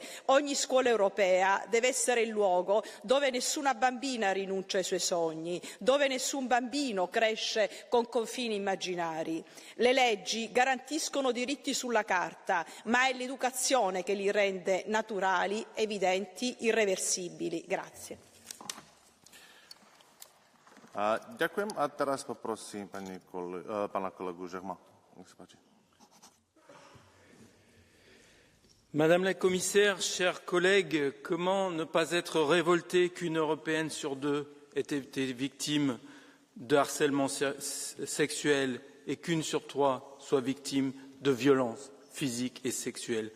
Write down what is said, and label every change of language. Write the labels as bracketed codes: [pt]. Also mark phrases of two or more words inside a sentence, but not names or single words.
[it] Ogni scuola europea deve essere il luogo dove nessuna bambina rinuncia ai suoi sogni, dove nessun bambino cresce con confini immaginari. Le leggi garantiscono diritti sulla carta, ma è l'educazione che li rende naturali, evidenti, irreversibili. Grazie. [sk] Ďakujem a teraz poprosím pána kolegu Žerma. Nech sa páči. [fr] Madame la Commissaire, chers collègues, comment ne pas être révolté qu'une Européenne sur 2 ait été victime de harcèlement sexuel et qu'une sur 3 soit victime de violences physiques et sexuelles?